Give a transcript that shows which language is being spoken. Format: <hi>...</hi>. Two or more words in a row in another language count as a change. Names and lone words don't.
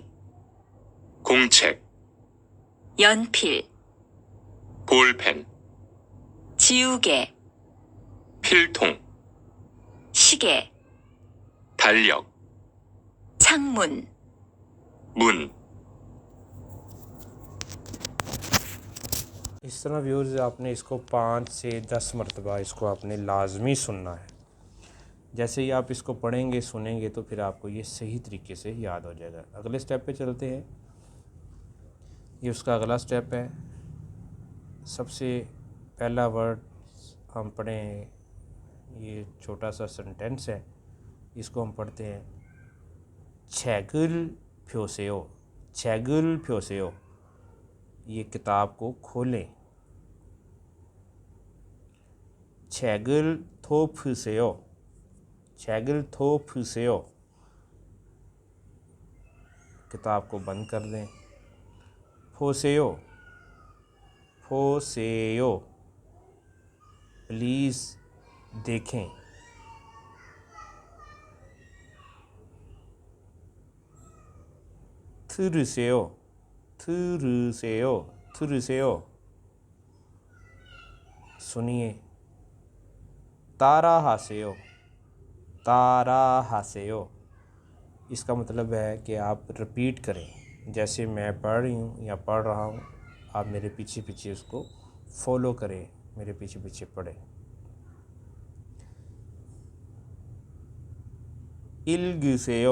<ko>공책, 연필, 볼펜, 지우개, 필통, 시계, 달력, 창문, 문,</ko> <hi>इस तरह व्यूअर्स आपने इसको 5 से 10 मरतबा इसको आपने लाजमी सुनना है। जैसे ही आप इसको पढ़ेंगे सुनेंगे तो फिर आपको ये सही तरीके से याद हो जाएगा। अगले स्टेप पे चलते हैं। ये उसका अगला स्टेप है। सबसे पहला वर्ड हम पढ़ें, ये छोटा सा सेंटेंस है, इसको हम पढ़ते हैं</hi> <ko>책을 펴세요। 책을 펴세요।</ko> <hi>ये किताब को खोलें।</hi> <ko>책을 덮으세요। 책을 덮으세요।</ko> <hi>किताब को बंद कर दें।</hi> <ko>보세요। 보세요।</ko> <hi>प्लीज़ देखें। 들으세요।</hi> <ko>들으세요। 들으세요। सुनिए। 따라하세요। 따라하세요।</ko> <hi>इसका मतलब है कि आप रिपीट करें। जैसे मैं पढ़ रही हूँ या पढ़ रहा हूँ, आप मेरे पीछे पीछे उसको फॉलो करें, मेरे पीछे पीछे पढ़ें।</hi> <ko>읽으세요।</ko>